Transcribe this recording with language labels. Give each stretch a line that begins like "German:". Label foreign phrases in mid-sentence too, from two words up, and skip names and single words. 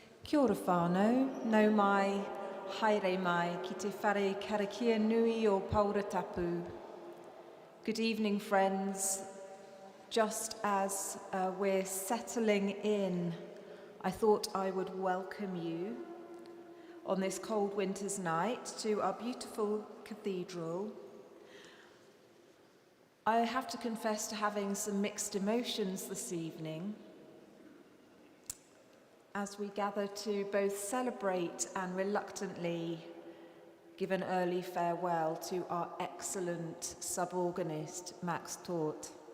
Māori: Kia ora whānau, nau mai, haere mai, ki te whare karakia nui o Paura Tapu.
English: Good evening, friends. Just as we're settling in, I thought I would welcome you on this cold winter's night to our beautiful cathedral. I have to confess to having some mixed emotions this evening as we gather to both celebrate and reluctantly give an early farewell to our excellent sub-organist, Max Toth.